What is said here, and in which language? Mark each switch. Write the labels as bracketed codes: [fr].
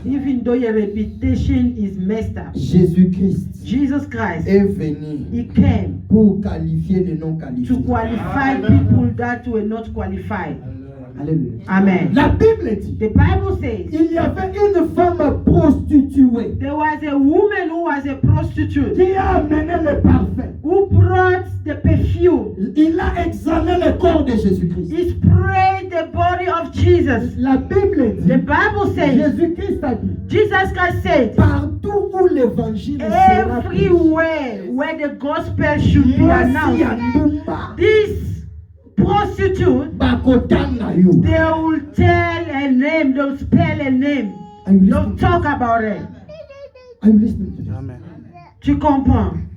[en] even though your reputation is messed up, [fr] Jésus-Christ [en] Jesus Christ, [fr] est venu [en] He came [fr] pour qualifier les non [en] to [fr] qualifiés. [en] qualify people that were not qualified. Alléluia. Amen. [fr] La Bible dit, [en] The Bible says [fr] il y avait une femme prostituée [en] there was a woman who was a prostitute [fr] qui a amené le parfum. [en] who brought the perfume. [fr] Il a exhalé le corps de Jésus-Christ. [en] He sprayed the body of Jesus. [fr] La Bible dit, [en] The Bible says, [fr] Jésus-Christ a dit, [en] Jesus Christ said, [fr] partout où l'évangile sera prêché, [en] everywhere where the gospel should be announced, this prostitute, [ln] bakotanga yo. [en] they will tell a name, they'll spell a name, Are you they'll listening? talk about it. Are you listening to this? Amen. [fr] Tu comprends?